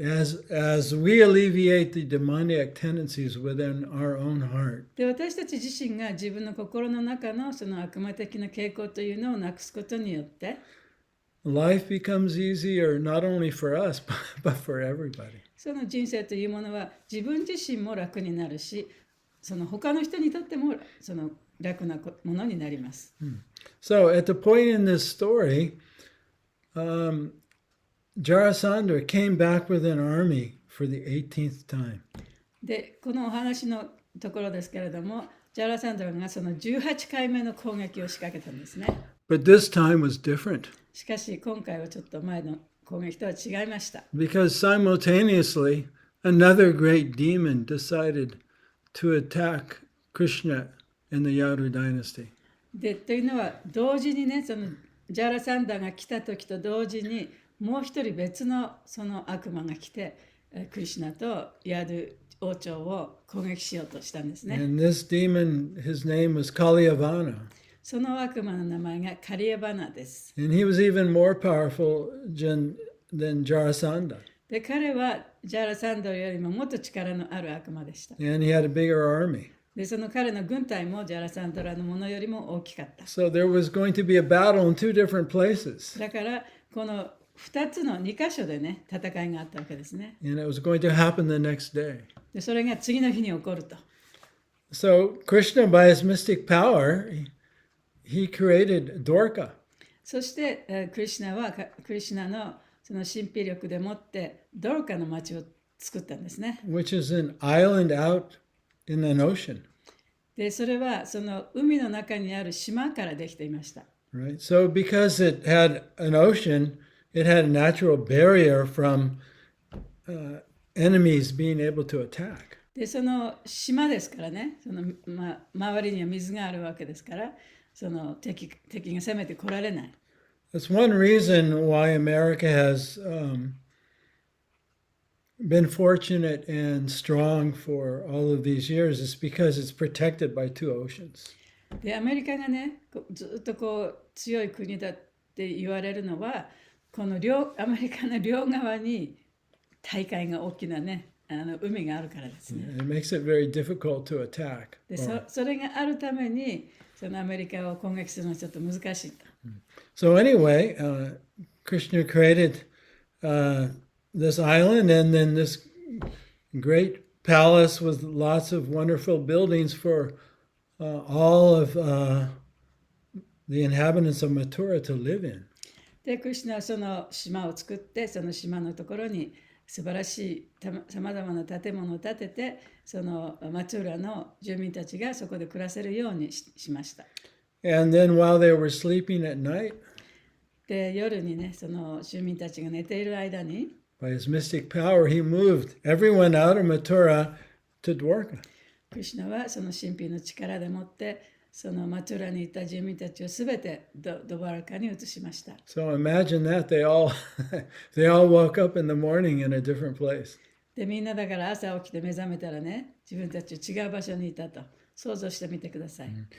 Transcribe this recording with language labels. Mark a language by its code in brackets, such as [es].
[en] As we alleviate the demoniac tendencies within our own heart, [ja] で私たち自身が自分の心の中のその悪魔的な傾向というのをなくすことによって、 [en] life becomes easier not only for us, but for everybody. [ja] その人生というものは自分自身も楽になるし、その他の人にとってもその楽なものになります。 [en] So at the point in this story, Jarasandha came back with an army for the 18th time. [ja] で、このお話のところですけれども、ジャラサンドラがその18回目の攻撃を仕掛けたんですね。 [en] But this time was different [ja] しかし今回はちょっと前の攻撃とは違いました。 [en] because simultaneously another great demon decided to attack Krishna in the Yadu dynasty. [ja] で、というのは同時にね、そのジャラサンダが来た時と同時にもう一人別のその悪魔が来て、クリシュナとヤドゥ王朝を攻撃しようとしたんですね。 [en] And this demon, his name was Kalyavana. [ja] その悪魔の名前がカリエバナです。 [en] And he was even more powerful than Jarasandha. [ja] で、彼はジャラサンダよりももっと力のある悪魔でした。 [en] And he had a bigger army. [ja] で、その彼の軍隊もジャラサンドラのものよりも大きかった。 [en] So there was going to be a battle in two different places. [ja] だからこの2つの2箇所でね戦いがあったわけですね。 [en] And it was going to happen the next day. [ja] でそれが次の日に起こると。 [en] So Krishna, by his mystic power, he created Dwarka. [ja] そしてクリシュナのその神秘力でもってドルカの町を作ったんですね。 [en] Which is an island out in an ocean. [ja] でそれはその海の中にある島からできていました。 [en] Right? So because it had an ocean, it had a natural barrier from enemies being able to attack. [ja] でその島ですからね、その周りには水があるわけですから、その敵が攻めてこられない。 [en] That's one reason why America has been fortunate and strong for all of these years is because it's protected by two oceans. [ja] で、アメリカがね、ずっとこう強い国だって言われるのは、このアメリカの両側に大海が大きなね、海があるからですね。 [en] It makes it very difficult to attack. [ja] で、それがあるために、そのアメリカを攻撃するのはちょっと難しいと。 [en] So anyway, Krishna created this island and then this great palace with lots of wonderful buildings for all of the inhabitants of Mathura to live in. [ja] で、クリシュナはその島を作って、その島のところに素晴らしいさまざまな建物を建てて、そのマツーラの住民たちがそこで暮らせるようにしました。 [en] And then while they were sleeping at night, [ja] で、夜にね、その住民たちが寝ている間に、 [en] by his mystic power, he moved everyone out of Mathura to Dwarka. [ja] クリシュナはその神秘の力でもって、そのマツーラにいた住民たちをすべてドバルカに移しました。 [en] So imagine that they all they all woke up in the morning in a different place. [ja] で、みんなだから朝起きて目覚めたらね、自分たち違う場所にいたと想像してみてください。